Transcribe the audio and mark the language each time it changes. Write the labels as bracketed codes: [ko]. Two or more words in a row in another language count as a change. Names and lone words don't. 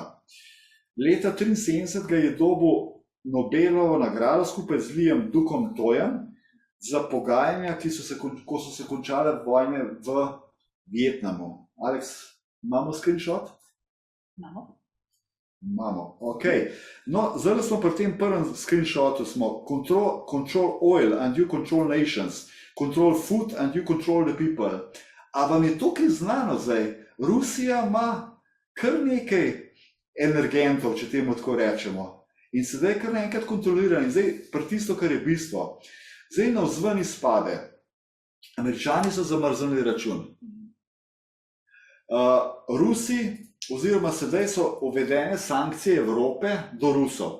[sl] Leta 1973 je dobil Nobelovo nagrado skupaj z Liam Dukom Tojem za pogajanja, ko so se končale vojne v Vietnamu. Alex, imamo screenshot? Imamo, ok. No, zdaj smo pri tem prvem screenshotu, smo [en] control oil and you control nations, control food and you control the people. [sl] A vam je to kaj znano zdaj? Rusija ima kar nekaj energentov, če temu tako rečemo. In sedaj kar naenkrat kontrolira in zdaj pri tisto, kar je bistvo. Zdaj navzven izpade Američani so zamrznili račun. Rusi, oziroma sedaj so uvedene sankcije Evrope do Rusov.